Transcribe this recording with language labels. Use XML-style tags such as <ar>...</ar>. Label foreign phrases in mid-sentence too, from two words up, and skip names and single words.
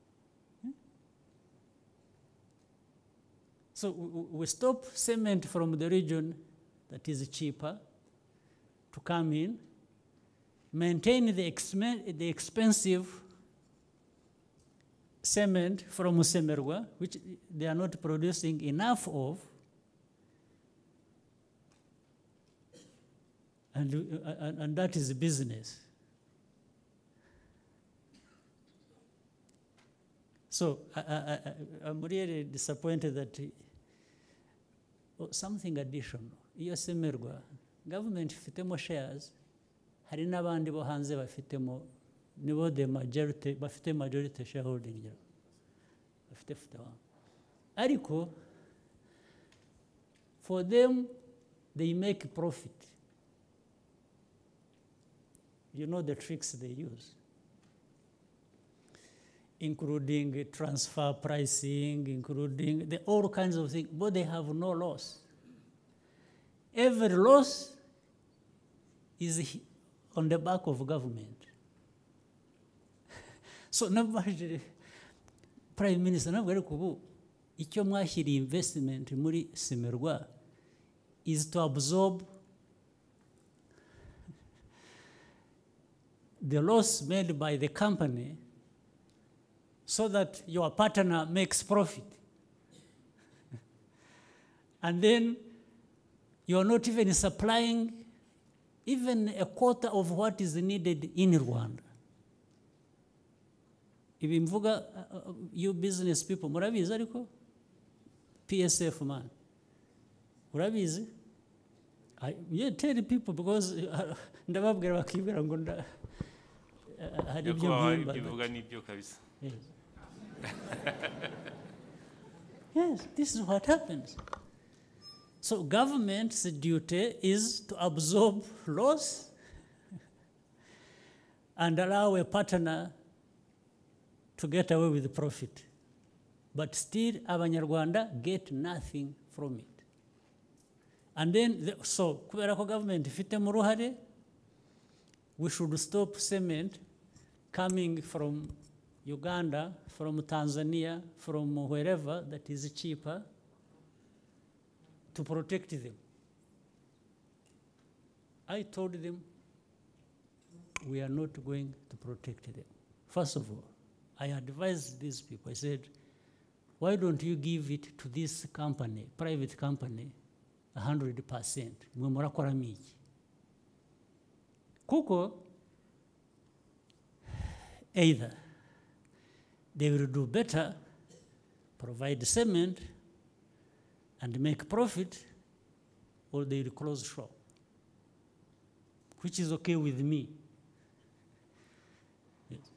<en>So we stop cement from the region that is cheaper to come in, maintain the expensive cement from Semerwa, which they are not producing enough of, and that is business. So I'm really disappointed that something additional.</en> <rw>Iyo Semerwa, government ifitemo shares, hari n'abandi bo hanze bafitemo, nibo</rw> <en>the majority,</en> <rw>bafite majority shareholding. Bafite fitawa. Ariko,</rw> <en>for them, they make profit. You know the tricks they use, including transfer pricing, including all kinds of things, but they have no loss. Every loss is on the back of government. So</en> <rw>nabajije Prime Minister nabwo ariko ubu icyo mwashyiriye investment muri Simerwa</rw> <en>is to absorb the loss made by the company so that your partner makes profit. And then you are not even supplying even a quarter of what is needed in Rwanda.</en> <rw>Ibi mvuga</rw> <en>you business people</en> <rw>murabizi ariko PSF man murabizi yeah,</rw> <en>tell people because</en> <rw>ndababwira bakibwira ngo hari ibyo bivuga n'ibyo kabisa.</rw> <en>Yes, this is what happens. So government's duty is to absorb loss and allow a partner to get away with the profit. But still, Abanyarwanda get nothing from it. And then, so,</en> <rw>kubera ko government ifite mu ruhare,</rw> <en>we should stop cement coming from Uganda, from Tanzania, from wherever that is cheaper, to protect them. I told them, we are not going to protect them. First of all, I advised these people, I said, why don't you give it to this company, private company, 100%?</en> <rw>Mwe murakora miki. Kuko,</rw> <en>either they will do better, provide cement, and make profit, or they will close shop, which is okay with me. Yes.</en>